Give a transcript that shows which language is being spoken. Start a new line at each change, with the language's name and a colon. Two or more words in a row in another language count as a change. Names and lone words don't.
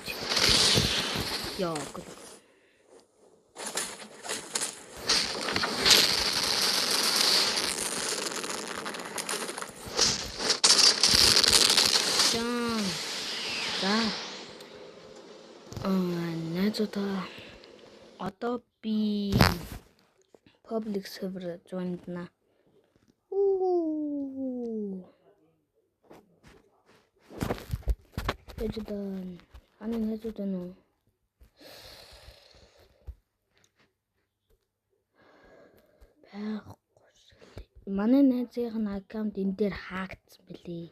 Mongolian: Яа гэдэг. Найзуудаа одоо би
English: public server
Mongolian: join-на. Эждан найзуудаа нөө манай найзын аккаунт энэ дээр хаагдсан билий.